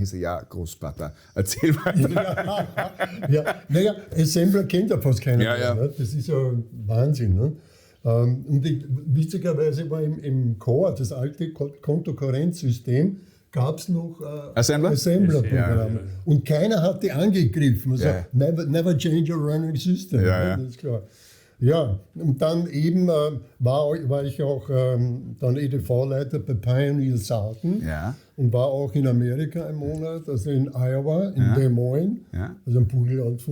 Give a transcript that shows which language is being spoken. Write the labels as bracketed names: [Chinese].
[German] Ich so, ja, Großvater, erzähl mal. Naja, Assembler kennt ja fast keiner Ja. mehr. Ne? Das ist ja Wahnsinn. Ne? Und witzigerweise war im Core, das alte Kontokorrenzsystem, gab es noch Assembler-Programme. Ja. Und keiner hat die angegriffen. [English] Also never change your running system. [German] Ja. Das ist klar. Ja, und dann eben war ich auch dann EDV-Leiter bei Pioneer Southern und war auch in Amerika einen Monat, also in Iowa, in Des Moines, also ein Pudelland von